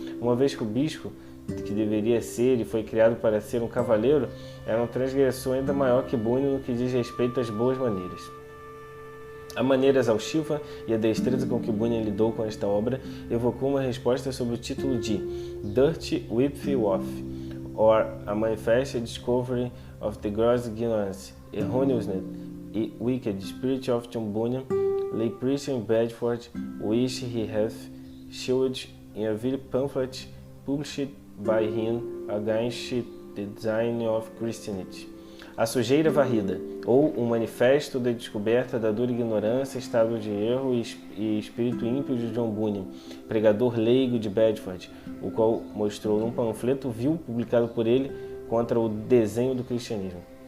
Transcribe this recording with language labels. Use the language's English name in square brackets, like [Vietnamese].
[Portuguese] Uma vez que o bispo, que deveria ser e foi criado para ser um cavaleiro, era um transgressor ainda maior que Bunyan no que diz respeito às boas maneiras. A maneira exaustiva e a destreza com que Bunyan lidou com esta obra evocou uma resposta sob o título de [English] Dirty Whipfield, or A Manifest Discovery of the Gross Ignorance, Erroneousness e wicked spirit of John Bunyan, lay preacher in Bedford, which he hath shewed in a very pamphlet published by him against the design of Christianity. [Portuguese] A sujeira varrida, ou um manifesto da descoberta da dura ignorância, estado de erro e espírito ímpio de John Bunyan, pregador leigo de Bedford, o qual mostrou num panfleto vil publicado por ele contra o desenho do cristianismo.